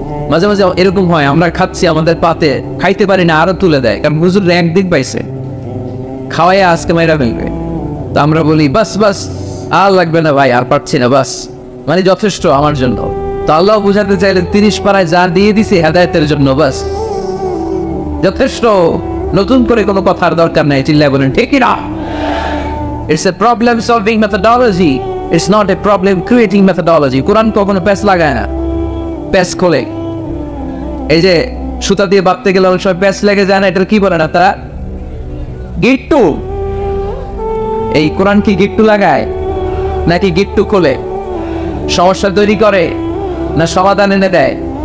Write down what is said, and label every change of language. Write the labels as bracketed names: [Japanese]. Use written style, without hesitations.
[Bangla] মাঝে মাঝে এরকম হয়, আমরা খাচ্ছি, আমাদের পাতে খাইতে পারি না, আরো তুলে দেয়, কারণ হুজুর একদিক পাইছে, খাওয়াইয়া আজকে মাইরা ফেলবে। তো আমরা বলি বাস বাস, আর লাগবে না ভাই, আর পারছি না, বাস মানে যথেষ্ট আমার জন্য। তো আল্লাহ বুঝাতে চাইলেন 30 পারায় যা দিয়ে দিছে হেদায়েতের জন্য, বাস যথেষ্ট, নতুন করে কোনো কথার দরকার নাই। চিল্লায় বলেন ঠিক না? [English] It's a problem solving methodology, it's not a problem creating methodology. [Bangla] কোরআন কখনো প্যাচ লাগায় না, প্যাচ খোলে। এই যে সুতা দিয়ে বাঁধতে গেলে অনেক সময় প্যাচ লেগে যায় না, এটার কি বলে না তারা? গিট্টু। এই কোরআন কি গিট্টু লাগায় নাকি গিট্টু খোলে? সমস্যা তৈরি করে না সমাধান এনে দেয়?